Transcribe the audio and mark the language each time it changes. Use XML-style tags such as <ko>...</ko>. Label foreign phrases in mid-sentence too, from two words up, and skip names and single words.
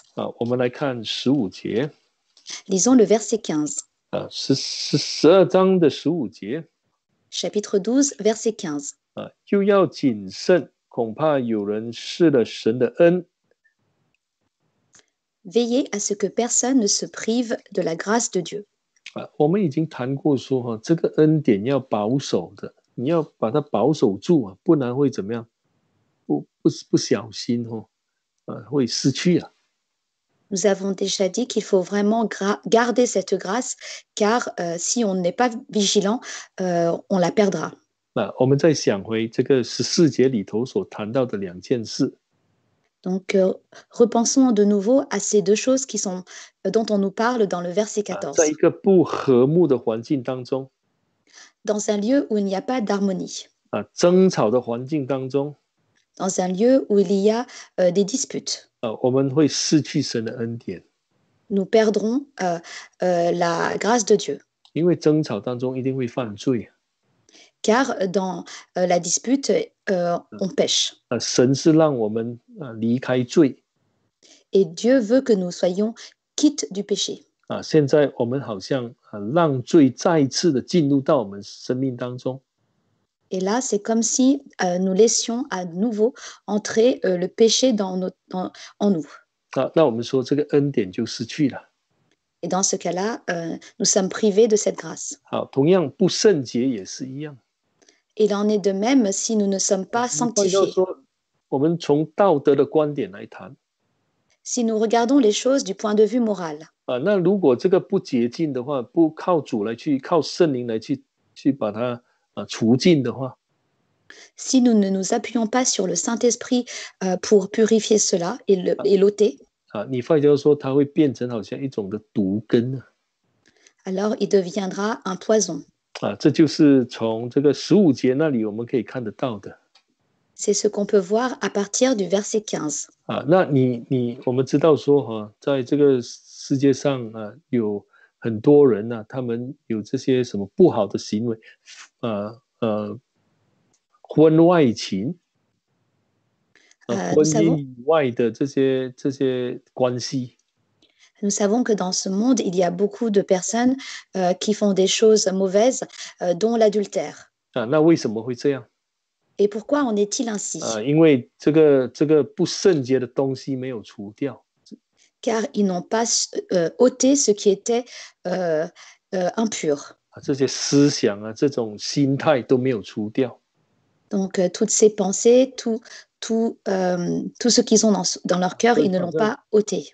<zh>我们来看15节。</zh> <fr>Lisons le verset 15.</fr> <zh>12 章的15节。</zh> <fr>Chapitre 12, verset 15.</fr> <zh>就要谨慎，恐怕有人失了神的恩。</zh> <fr>Veillez à ce que personne ne se prive de la grâce de Dieu.</fr> <zh>我们已经谈过说这个恩典要保守的，你要把它保守住不然会怎么样？不小心会失去。</zh> <fr>Nous avons déjà dit qu'il faut vraiment garder cette grâce, car si on n'est pas vigilant, on la perdra.</fr> <zh>我们再想回这个14节里头所谈到的两件事。</zh> <fr>Donc, repensons de nouveau à ces deux choses dont on nous parle dans le verset 14.</fr> <zh>在一个不和睦的环境当中，</zh> <fr>Dans un lieu où il n'y a pas d'harmonie,</fr> <zh>争吵的环境当中，</zh> <fr>dans un lieu où il y a des disputes,</fr> <zh>我们会失去神的恩典。</zh> <fr>nous perdrons la grâce de Dieu.</fr> <zh>因为争吵当中一定会犯罪。</zh> <fr>Car dans la dispute, on pêche.</fr> <zh>神是让我们离开罪。</zh> <fr>Et Dieu veut que nous soyons quittes du péché.</fr> <zh>现在我们好像让罪再一次的进入到我们生命当中。</zh> <fr>Et là, c'est comme si nous laissions à nouveau entrer le péché en nous.</fr> <zh>那我们说这个恩典就失去了。</zh> <fr>Et dans ce cas-là, nous sommes privés de cette grâce.</fr> <zh>同样不圣洁也是一样。</zh> <fr>Il en est de même si nous ne sommes pas sanctifiés.</fr> <zh>我们从道德的观点来谈。</zh> <fr>Si nous regardons les choses du point de vue moral.</fr> <zh>那如果这个不洁净的话，不靠主来靠圣灵来去把它除尽的话，</zh> <fr>Si nous ne nous appuyons pas sur le Saint-Esprit pour purifier cela et l'ôter,</fr> <zh>你发觉说它会变成好像一种的毒根。</zh> <fr>alors il deviendra un poison.</fr> <zh>这就是从这个15节那里我们可以看得到的。</zh> <fr>C'est ce qu'on peut voir à partir du verset 15.</fr> <zh>那我们知道说在这个世界上有很多人他们有这些什么不好的行为，婚外情，婚姻以外的这些关系。</zh> <fr>Nous savons que dans ce monde, il y a beaucoup de personnes qui font des choses mauvaises, dont l'adultère.</fr> <zh>那为什么会这样？</zh> <fr>Et pourquoi en est-il ainsi?</fr> <zh>因为这个不圣洁的东西没有除掉。</zh> <fr>Car ils n'ont pas ôté ce qui était impur.</fr> <zh>这些思想啊，这种心态都没有除掉。</zh> <fr>Donc, toutes ces pensées, tout ce qu'ils ont dans leur cœur, ils ne l'ont pas ôté.</fr>